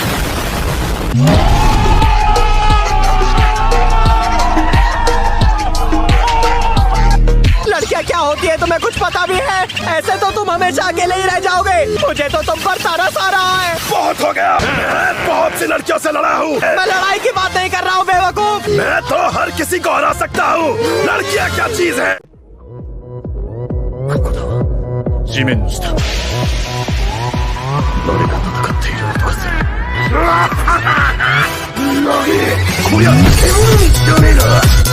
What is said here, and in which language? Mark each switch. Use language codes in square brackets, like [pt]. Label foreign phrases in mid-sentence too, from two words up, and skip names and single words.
[hi] लड़कियां क्या होती है तुम्हें कुछ पता भी है? ऐसे तो तुम हमेशा अकेले ही रह जाओगे। मुझे तो तुम पर तरस आ रहा है। बहुत हो गया, मैं बहुत सी लड़कियों से लड़ा हूँ। मैं लड़ाई की बात नहीं कर रहा हूँ बेवकूफ। मैं तो हर किसी को हरा सकता हूँ। लड़कियाँ क्या चीज है? [ja] 地面の下誰が戦っている音がする。こりゃ煙に聞かねえな。